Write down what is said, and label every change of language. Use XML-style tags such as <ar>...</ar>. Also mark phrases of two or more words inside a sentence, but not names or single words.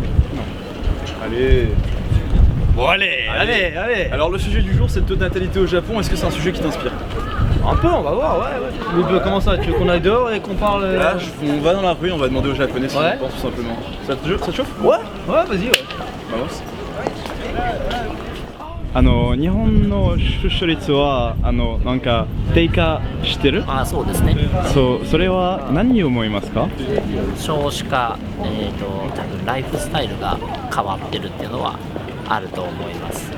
<fr>Non. Allez. Bon allez. Alors le sujet du jour c'est le taux de natalité au Japon, est-ce que c'est un sujet qui t'inspire? Un peu, on va voir, ouais. Mais comment ça? Tu veux qu'on aille dehors et qu'on parle Là, on va dans la rue, on va demander aux japonais si Ouais. ils pensent tout simplement. Ça te chauffe? Ouais, vas-y, ouais. Balance.</fr> <ja>日本の出生率はなんか低下してる？あ、そうですね。それは何を思いますか？少子化、多分ライフスタイルが変わってるっていうのはあると思います。</ja>